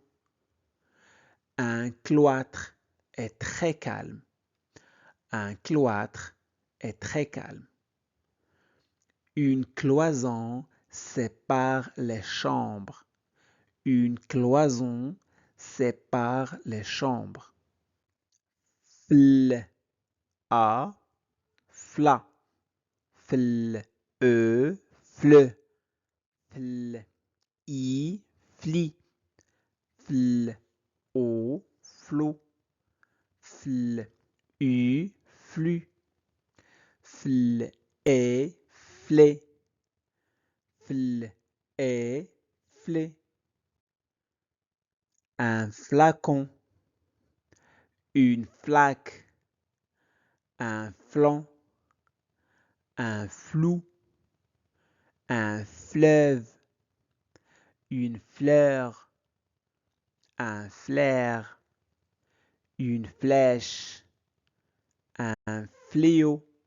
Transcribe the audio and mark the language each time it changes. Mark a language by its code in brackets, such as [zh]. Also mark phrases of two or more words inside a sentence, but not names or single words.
[fr] Un cloître est très calme. Un cloître est très calme. Une cloison sépare les chambres. Une cloison sépare les chambres. Fl, a, fla. Fl, e, fleu. Fl, i, fli. Fl, o, flot. Fl, u, flux. Fl, et, flé. Fl et flé. Un flacon, une flaque, un flanc, un flou, un fleuve, une fleur, un flair, une flèche, un fléau.